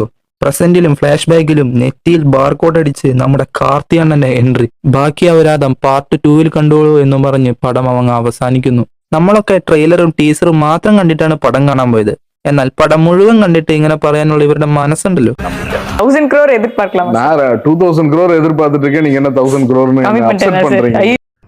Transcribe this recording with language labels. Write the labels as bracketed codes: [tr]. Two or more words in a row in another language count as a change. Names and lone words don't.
[ml] പ്രസന്റിലും ഫ്ലാഷ് ബാക്കിലും നെറ്റിയിൽ ബാർകോഡ് അടിച്ച് നമ്മുടെ കാർത്തിയണ്ണന്റെ എൻട്രി. ബാക്കി അപരാധം പാർട്ട് 2 കണ്ടോളൂ എന്നും പറഞ്ഞ് പടം അവങ്ങ് അവസാനിക്കുന്നു. നമ്മളൊക്കെ ട്രെയിലറും ടീസറും മാത്രം കണ്ടിട്ടാണ് പടം കാണാൻ പോയത്. എന്നാൽ പടം മുഴുവൻ കണ്ടിട്ട് ഇങ്ങനെ പറയാനുള്ള ഇവരുടെ മനസ്സുണ്ടല്ലോ. [ta] 1000 crore எதிர்பார்க்கலாம் நான் 2000 crore எதிர்பார்த்துட்டு இருக்கேன். நீங்க என்ன 1000 crore கம்மி அப்செட் பண்ணிட்டேன் பண்றீங்க?